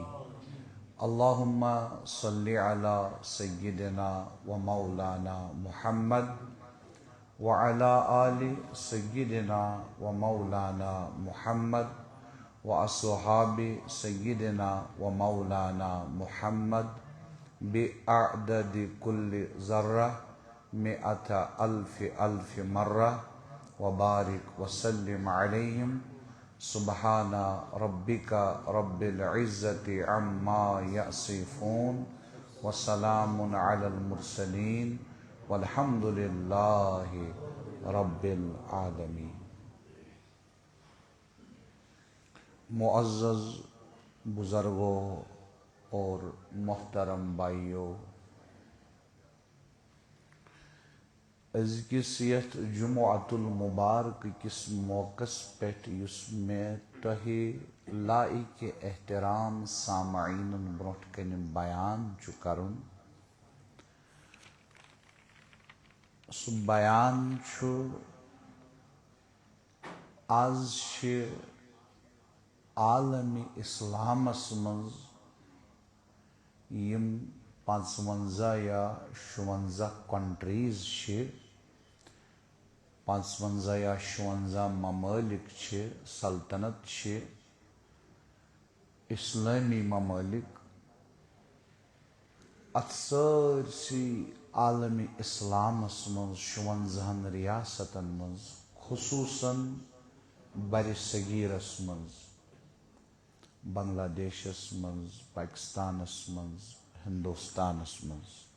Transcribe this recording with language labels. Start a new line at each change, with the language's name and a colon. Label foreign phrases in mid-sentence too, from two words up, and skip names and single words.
Arabic: اللهم صل على سيدنا ومولانا محمد وعلى آل سيدنا ومولانا محمد وأصحاب سيدنا ومولانا محمد بأعداد كل ذرة 100,000 مرة وبارك وسلم عليهم. سبحان ربك رب العزة عما يصفون وسلام على المرسلين والحمد لله رب العالمين.
Urdu: معزز بزرگوں اور محترم بھائیوں،
Kashmiri: ازکس یتھ
Arabic: جمعۃ المبارک
Kashmiri: کس موقع پہ یس میں تہ لائق احترام سامعین برونٹ کن بیان کرن، سہ بیان آز عالم اسلامس مز یم 55 یا 56 کنٹریز 55 یا 56 ممالک سلطنت اسلامی ممالک. ات سرسی عالم اسلامس من 56 ریاستن مز خصوصاً بر صغیرس مز بنگلہ دیشس مز، پاکستانس مز، ہندوستانس مز